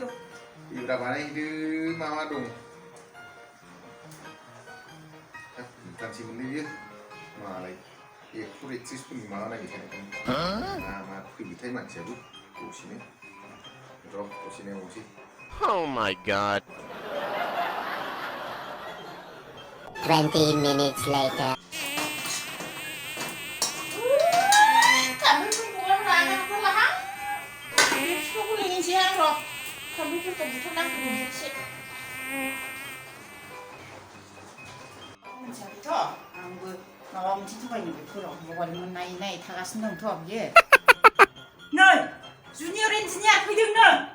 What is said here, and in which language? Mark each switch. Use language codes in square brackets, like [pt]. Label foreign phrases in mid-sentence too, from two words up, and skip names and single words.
[brx] इब्रा बानायहैदो मा दं गानसै मोनलै बियो मालाय 131 फोरनि माबा नायबाय थानायखौ मा फैबायथाय मानसियाबो दसेनो नायबावसै [en] Oh my god. 20 minutes later. [brx] आंबो माबा मोनसे थगायनो बेफोराव मबाइल नायै थागासिनो दंथ' बियो नै [en] junior engineer [brx] फैदोंनो